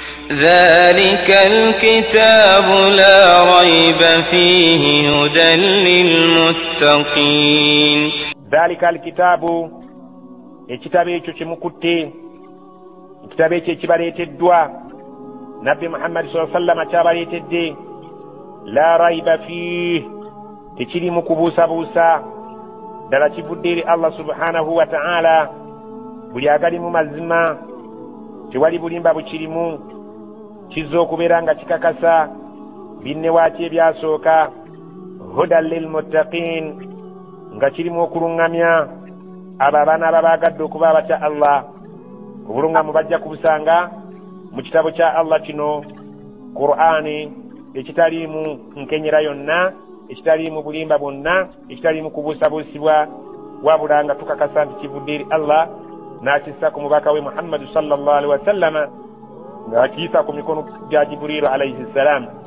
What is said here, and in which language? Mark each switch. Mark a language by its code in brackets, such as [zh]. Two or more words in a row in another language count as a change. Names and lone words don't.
[ar] ذلك الكتاب لا ريب فيه هدى للمتقين. ذلك الكتاب [lg] ekitabo ekyo kimukutte ekitabo ekyo ekibaleeteddwa nabbi Muhammad [ar] صلى الله عليه وسلم [lg] kyabaleetedde [ar] لا ريب فيه [lg] tekirimu kubuusabuusa ddala kivudde eri Allah [ar] سبحانه وتعالى [lg] buli agali mu mazima tewali bulimba bukirimu kizza okubeera nga kikakasa binnewaaki ebyasooka [ar] هدى للمتقين [lg] nga kirimu okuluŋŋamya abo abaana ababaagadde okuba abatya Allah obulungamu bajja kubusanga mu kitabo kya Allah kino Qur'ani ekitaliimu nkenyera yonna ekitaliimu bulimba bwonna ekitaliimu kubuusabuusibwa wabula nga tukakasa nti kivudde eri Allah n'akissa ku mubaka we Muhammad [ar] صلى الله عليه وسلم [lg] nga akiyisa ku mikono gya Jibrilu [ar] عليه السلام